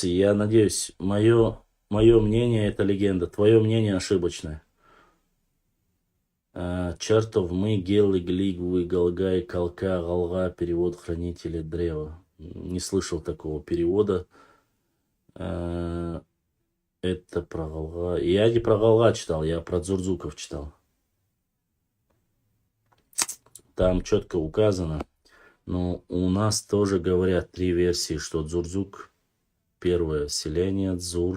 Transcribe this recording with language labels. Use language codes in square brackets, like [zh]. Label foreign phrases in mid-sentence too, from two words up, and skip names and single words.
[ru] Я надеюсь, мое мнение это легенда, твое мнение ошибочное. Чертов мы, гелы, глигвы, галгай, колка, галга, перевод хранители древа. Не слышал такого перевода. Это про галга. Я не про галга читал, я про дзурдзуков читал. Там четко указано. Но у нас тоже говорят 3 версии, что Дзурдзук первое, селение Дзур.